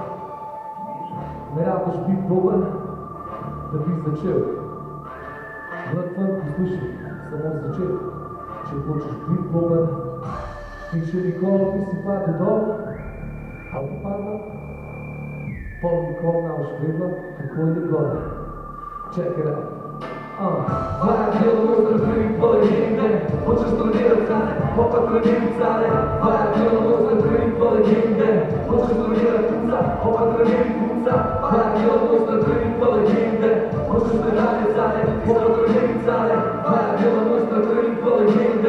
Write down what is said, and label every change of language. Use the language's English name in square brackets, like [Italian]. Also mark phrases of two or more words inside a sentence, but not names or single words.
[Slovenian] Ne rabiš biti dober, da bi začel. Mlad fant, poslušaj, samo začel. Če hočeš biti dober, in če nikoli nisi padel dol, ali pa padel, pol nikoli ne boš vedela, kako je gore. [English] Check it out. [Slovenian] Vaja dela mojstra, trening pa legende. Hočeš trenirati care, pa trenirati care. Vaja dela mojstra, trening pa legende. Hočeš trenirati punca, pa trenirati punca. Vaja dela mojstra, trening pa legende. Hočeš medalje care, pa trenirati care. Vaja dela mojstra, trening pa legende.